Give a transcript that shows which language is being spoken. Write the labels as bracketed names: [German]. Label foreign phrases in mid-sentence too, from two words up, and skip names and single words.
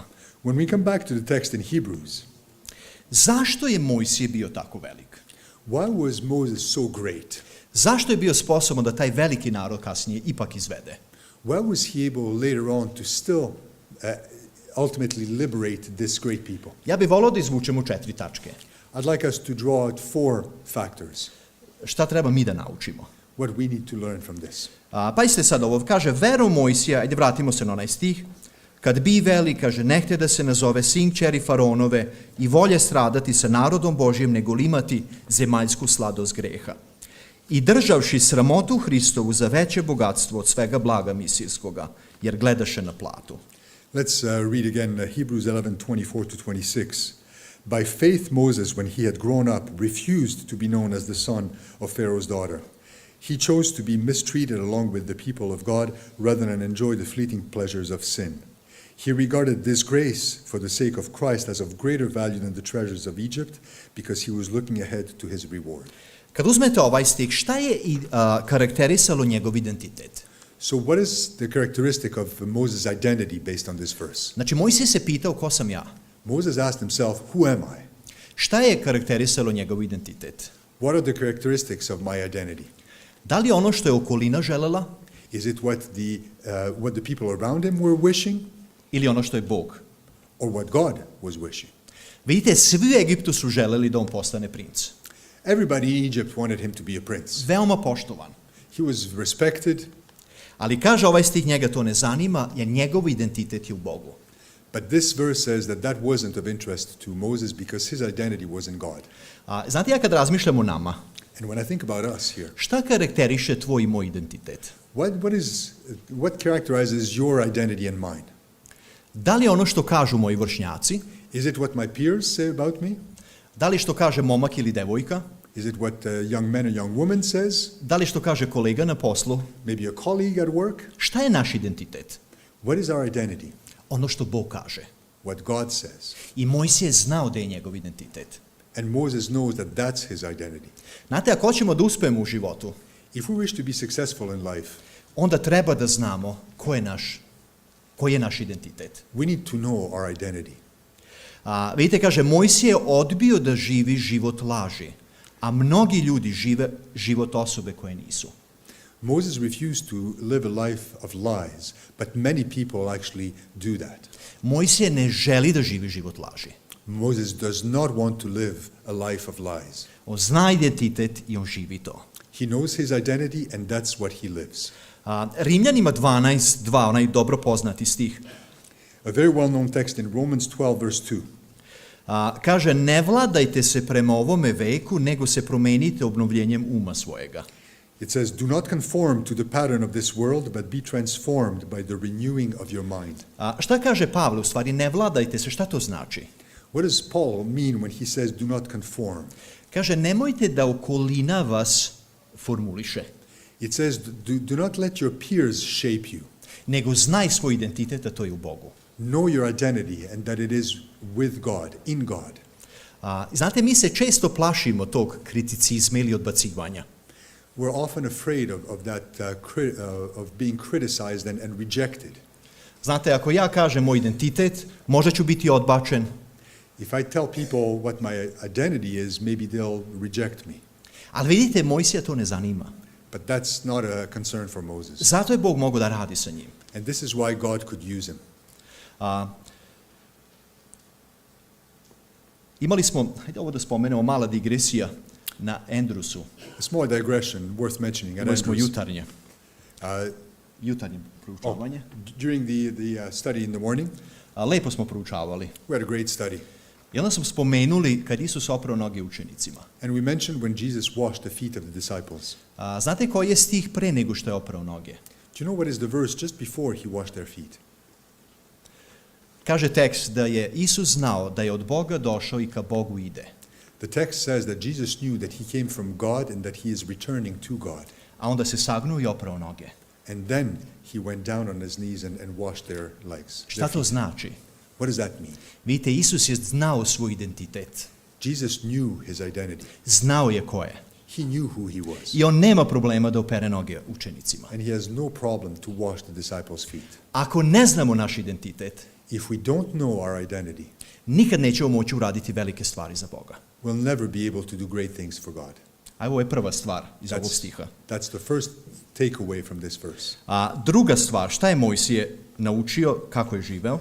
[English] When we come back to the text in Hebrews, [Serbian] zašto je Mojsije bio tako velik? [English] why was Moses so great? [Serbian] Zašto je bio sposoban da taj veliki narod kasnije ipak izvede? [English] Why was he able later on to still ultimately liberate this great people? [Serbian] Ja bih volio da izvučemo 4 tačke. [English] I'd like us to draw out 4 factors. [Serbian] Šta treba mi da naučimo? [English] What we need to learn from this. [Serbian] Pazite sad ovo, kaže, verom Mojsija, ajde vratimo se na onaj stih, kad bi veli, kaže, nehte da se nazove sin kćeri faraonove i volje stradati sa narodom Božjim nego li imati zemaljsku sladost greha. I državši sramotu Hristovu za veće bogatstvo od svega blaga misijskoga, jer gledaše na platu. [English] Let's read again Hebrews 11:24 to 26. By faith Moses, when he had grown up, refused to be known as the son of Pharaoh's daughter. He chose to be mistreated along with the people of God rather than enjoy the fleeting pleasures of sin. He regarded disgrace for the sake of Christ as of greater value than the treasures of Egypt, because he was looking ahead to his reward. [Serbian] Kad uzmete ovaj stih, šta je karakterisalo njegov identitet? [English] So what is the characteristic of Moses' identity based on this verse? [Serbian] Znači, Mojsije se pitao ko sam ja. [English] Moses asked himself, who am I? [Serbian] Šta je karakterisalo njegov identitet? [English] What are the characteristics of my identity? [Serbian] Da li je ono što je okolina želela [English] Is it what the people around him were wishing, [Serbian] ili ono što je Bog? [English] or what God was wishing? [Serbian] Vidite, svi u Egiptu su želeli da on postane princ. [English] Everybody in Egypt wanted him to be a prince. [Serbian] Veoma poštovan. [English] He was respected, [Serbian] Ali kaže ovaj stih, njega to ne zanima, jer njegov identitet je u Bogu. [English] but this verse says that wasn't of interest to Moses because his identity was in God. [Serbian] Znate, ja kad razmišljam o nama, [English] And when I think about us here, [Serbian] šta karakteriše tvoj i moj identitet? [English] what characterizes your identity and mine? [Serbian] Da li je ono što kažu moji vršnjaci? [English] Is it what my peers say about me? [Serbian] Da li što kaže momak ili devojka? [English] Is it what a young man or young woman says? [Serbian] Da li što kaže kolega na poslu? [English] Maybe a colleague at work? [Serbian] Šta je naš identitet? [English] What is our identity? [Serbian] Ono što Bog kaže. [English] What God says. [Serbian] I Mojsije je znao da je njegov identitet. [English] And Moses knows that that's his identity. [Serbian] Znate, ako hoćemo da uspemo u životu, [English] If we wish to be successful in life, [Serbian] onda treba da znamo koji je naš identitet. [English] we need to know our identity. [Serbian] Vidite, kaže, Mojsije je odbio da živi život laži, a mnogi ljudi žive život osobe koje nisu. [English] Moses refused to live a life of lies, but many people actually do that. [Serbian] Mojsije ne želi da živi život laži. [English] Moses does not want to live a life of lies. [Serbian] On zna identitet i on živi to. [English] He knows his identity and that's what he lives. [Serbian] Rimljanima 12:2, onaj dobro poznati stih, [English] A very well-known text in Romans 12 verse 2. [Serbian] Kaže, ne vladajte se prema ovome veku, nego se promenite obnovljenjem uma svojega. [English] It says, do not conform to the pattern of this world, but be transformed by the renewing of your mind. [Serbian] Šta kaže Pavle? U stvari, ne vladajte se, šta to znači? [English] What does Paul mean when he says, do not conform? [Serbian] Kaže, nemojte da okolina vas formuliše, [English] It says, do not let your peers shape you. [Serbian] nego znaj svoj identitet, a to je u Bogu. [English] Know your identity and that it is with God, in God. [Serbian] Znate, mi se često plašimo tog kriticizma ili odbacivanja. [English] We're often afraid of that, of being criticized and rejected. [Serbian] Znate, ako ja kažem moj identitet, možda ću biti odbačen. [English] If I tell people what my identity is, maybe they'll reject me. [Serbian] Ali vidite, Mojsija to ne zanima. [English] But that's not a concern for Moses. [Serbian] Zato je Bog mogao da radi sa njim. [English] And this is why God could use him. Imali smo, hajde ovo da spomenemo, mala digresija na Andrewsu. A small digression worth mentioning. At [Serbian] Imali smo [English] Andrews, [Serbian] jutarnje proučavanje. [English] during the study in the morning, [Serbian] Lepo smo proučavali. [English] we had a great study. [Serbian] I onda smo spomenuli kad Isus oprao noge učenicima. [English] And we mentioned when Jesus washed the feet of the disciples. [Serbian] Znate koji je stih pre nego što je oprao noge? [English] Do you know what is the verse just before he washed their feet? [Serbian] Kaže tekst da je Isus znao da je od Boga došao i ka Bogu ide. [English] The text says that Jesus knew that he came from God and that he is returning to God. [Serbian] A onda se sagnuo i oprao noge. [English] And then he went down on his knees and washed their legs. [Serbian] Šta to znači? [English] What does that mean? [Serbian] Vidite, Isus je znao svoj identitet. [English] Jesus knew his identity. [Serbian] Znao je ko je. [English] He knew who he was. [Serbian] I on nema problema da opere noge učenicima. [English] And he has no problem to wash the disciples' feet. [Serbian] Ako ne znamo naš identitet, [English] If we don't know our identity, [Serbian] nikad nećemo moći uraditi velike stvari za Boga. [English] we'll never be able to do great things for God. [Serbian] A ovo je prva stvar iz ovog stiha. [English] That's the first takeaway from this verse. [Serbian] A druga stvar, šta je Mojsije naučio, kako je živeo?